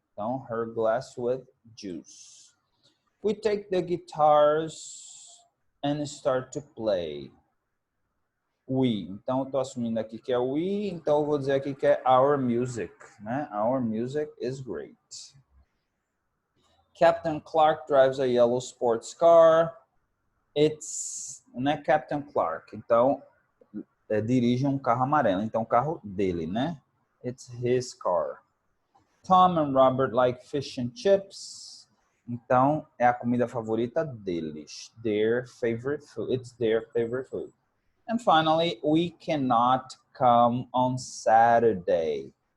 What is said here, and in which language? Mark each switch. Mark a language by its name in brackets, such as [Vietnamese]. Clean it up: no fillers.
[English] Então, her glass with juice. We take the guitars and start to play. We. [Portuguese] Então, eu estou assumindo aqui que é we, então eu vou dizer aqui que é our music, né? [English] Our music is great. Captain Clark drives a yellow sports car. It's, né? Captain Clark. [Portuguese] Então, dirige um carro amarelo. Então, o carro dele, né? [English] It's his car. Tom and Robert like fish and chips. [Portuguese] Então, é a comida favorita deles. [English] Their favorite food. It's their favorite food. And finally, we cannot come on Saturday.